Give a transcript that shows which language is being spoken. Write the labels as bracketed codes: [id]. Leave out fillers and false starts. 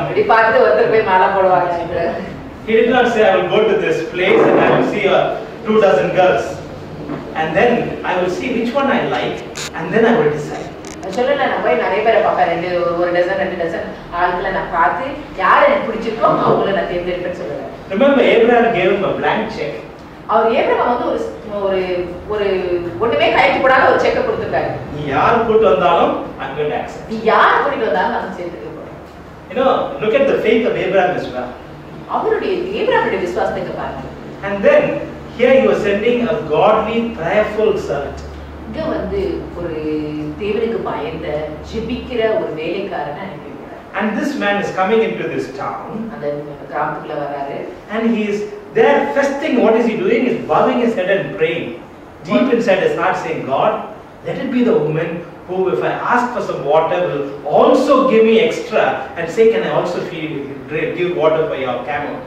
[ta] இப்படி பார்த்து ஒருத்தர் போய் மாலை போடுவாங்க. [en] He did not say, I will go to this place and I will see 2 dozen girls. And then I will see which one I like and then I will decide. [ta] சொல்லல நான் போய் நிறைய பேரை பார்ப்பேன், ஒரு டசன் 2 டசன் ஆட்களை நான் பார்த்து யாரை எனக்கு பிடிச்சிருக்கோ அவங்கள நான் தேர்ந்தெடுப்பேன்னு சொல்லுவேன். [en] Remember Abraham gave him a blank check. [ta] Our Abraham வந்து ஒரு ஒரு ஒண்ணுமே கைக்கு போடாத ஒரு செக் கொடுத்துட்டாரு. நீ யார் கூட்டி வந்தாலும் [en] I'm going to accept. [ta] நீ யார் கூட்டி வந்தாலும் நான் சேர்த்துக்க போறேன். [en] You know, look at the faith of Abraham as well. [ta] அவருடைய ஏப்ரஹாமுடைய விசுவாசத்தை பாருங்க. [en] And then here he was sending a godly prayerful servant. [ta] இங்க வந்து ஒரு தேவனுக்கு பயந்த ஜெபிக்கிற ஒரு வேலைக்காரனை அனுப்பிவிட்டார். [en] And this man is coming into this town. [ta] அந்த கிராமத்துக்குள்ள வராரு. [en] And he is there first thing what is he doing is bowing his head and praying. Deep inside his heart saying, God, let it be the woman who if I ask for some water will also give me extra and say can I also give water for your camel.